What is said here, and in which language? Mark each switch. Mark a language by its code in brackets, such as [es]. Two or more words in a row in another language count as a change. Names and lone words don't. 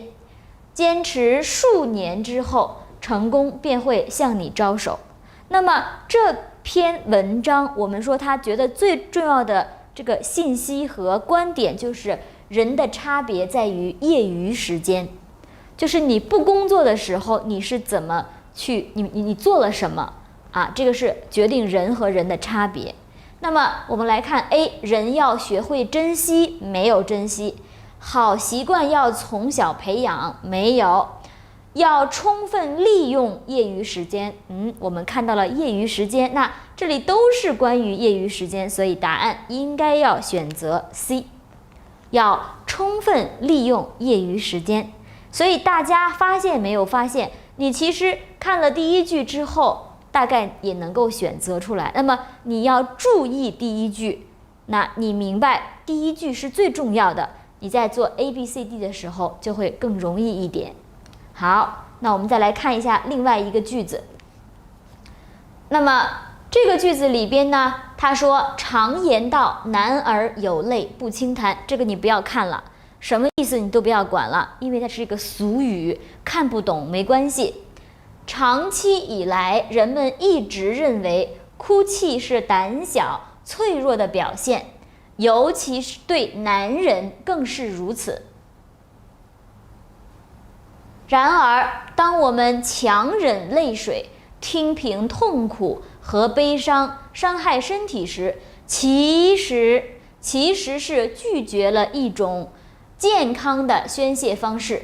[zh] 堅持數年之後，成功便會向你招手。那麼這篇文章，我們說他覺得最重要的這個信息和觀點就是人的差別在於業餘時間，就是你不工作的時候，你是怎麼去，你做了什麼啊？這個是決定人和人的差別。那麼我們來看 A，人要學會珍惜，沒有珍惜；好習慣要從小培養，沒有；要充分利用業餘時間。我們看到了業餘時間，那這裡都是關於業餘時間，所以答案應該要選擇 C， 要充分利用業餘時間。所以大家發現沒有發現，你其實看了第一句之後，大概也能夠選擇出來。那麼你要注意第一句，那你明白第一句是最重要的，你在做 ABCD 的時候就會更容易一點。好，那我們再來看一下另外一個句子。那麼這個句子裡邊呢，他說常言道，男兒有淚不輕彈，這個你不要看了。什麼意思你都不要管了，因為它是一個俗語，看不懂沒關係。長期以來，人們一直認為哭泣是膽小脆弱的表現， 尤其是對男人更是如此。然而，當我們強忍淚水，聽憑痛苦和悲傷傷害身體時，其實是拒絕了一種健康的宣洩方式。